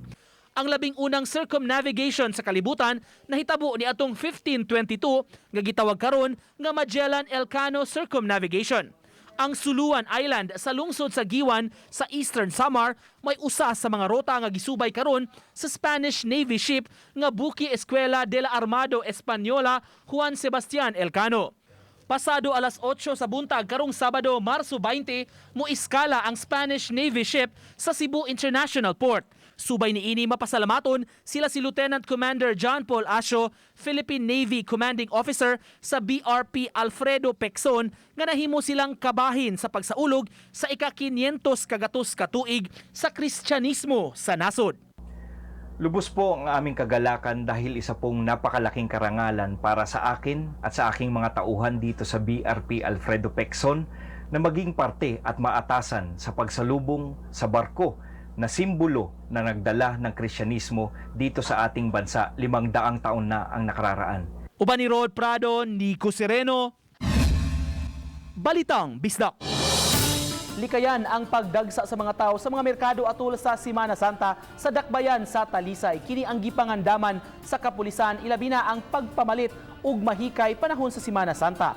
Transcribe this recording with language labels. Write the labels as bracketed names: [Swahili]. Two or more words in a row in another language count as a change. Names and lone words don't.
[Cebuano] Ang labing unang circumnavigation sa kalibutan nahitabo ni atong 1522 nga gitawag karon nga Magellan Elcano Circumnavigation. Ang Suluan Island sa lungsod sa Giwan sa Eastern Samar may usa sa mga rota nga gisubay karon sa [English] Spanish Navy ship [Cebuano] nga buki Escuela de la Armada Española Juan Sebastian Elcano. Pasado alas 8 sa buntag karong Sabado, Marso 20, muiskala ang [English] Spanish Navy ship [Cebuano] sa Cebu International Port. Subay niini mapasalamaton sila si Lieutenant Commander John Paul Asio, [English] Philippine Navy Commanding Officer [Cebuano] sa BRP Alfredo Pexon nga nahimo silang kabahin sa pagsaulog sa ika-500 kagatos katuig sa Kristyanismo sa nasod. [Filipino] Lubos po ang aming kagalakan dahil isa pong napakalaking karangalan para sa akin at sa aking mga tauhan dito sa BRP Alfredo Pexon na maging parte at maatasan sa pagsalubong sa barko na simbolo na nagdala ng Kristyanismo dito sa ating bansa 500 taon na ang nakararaan. [Cebuano] Uban ni Rod Prado, Nico Sereno, Balitang Bisdak. Likayan ang pagdagsa sa mga tao sa mga merkado atul sa Semana Santa sa dakbayan sa Talisay. Kini ang gipangandaman sa kapulisan, ilabi na ang pagpamalit ug mahikay panahon sa Semana Santa.